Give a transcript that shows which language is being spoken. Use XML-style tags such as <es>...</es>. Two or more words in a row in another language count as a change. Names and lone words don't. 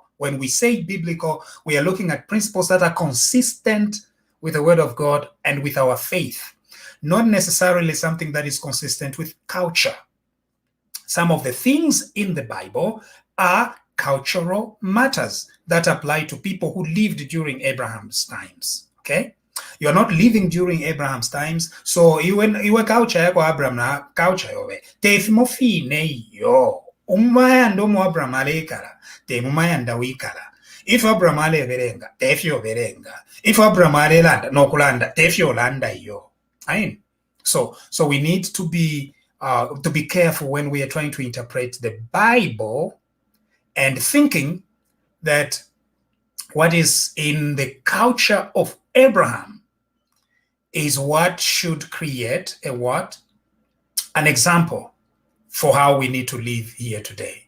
<en>When we say biblical, we are looking at principles that are consistent with the Word of God and with our faith, not necessarily something that is consistent with culture. Some of the things in the Bible are cultural matters that apply to people who lived during Abraham's times. Okay, you are not living during Abraham's times, so you</en> <bem>culture yako Abraham na culture yobe tefimo fine yo umayanda mu Abraham alekala te mumayanda wikala. If Abraham ale berenga tefyo berenga, if Abraham ale landa no kulanda tefyo landa yo.</bem> <en>So we need to be careful when we are trying to interpret the Bible and thinking that what is in the culture of Abraham is what should create an example for how we need to live here today.</en>